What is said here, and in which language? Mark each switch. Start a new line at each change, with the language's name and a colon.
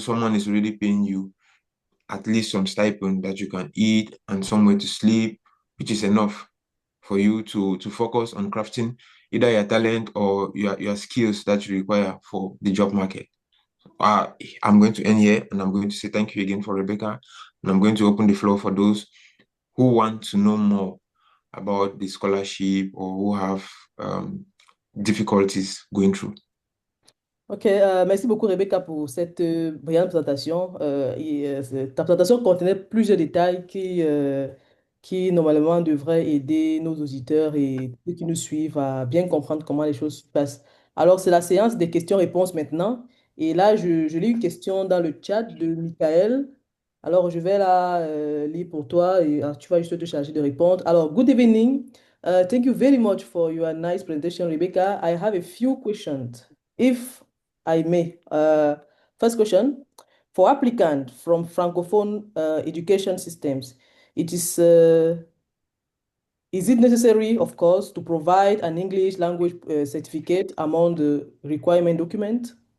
English: Someone is already paying you at least some stipend that you can eat and somewhere to sleep, which is enough for you to focus on crafting either your talent or your skills that you require for the job market. Uh, I'm going to end here and I'm going to say thank you again for Rebecca. And I'm going to open the floor for those who want to know more about the scholarship or who have difficulties going through.
French: Ok, merci beaucoup Rebecca pour cette brillante présentation. Ta présentation contenait plusieurs détails qui normalement devraient aider nos auditeurs et ceux qui nous suivent à bien comprendre comment les choses se passent. Alors, c'est la séance des questions-réponses maintenant. Et là, je lis une question dans le chat de Michael. Alors, je vais la lire pour toi et tu vas juste te charger de répondre. Alors,
English: good evening. Thank you very much for your nice presentation, Rebecca. I have a few questions. If I may. First question, for applicant from Francophone education systems, is it necessary, of course, to provide an English language certificate among the requirement document?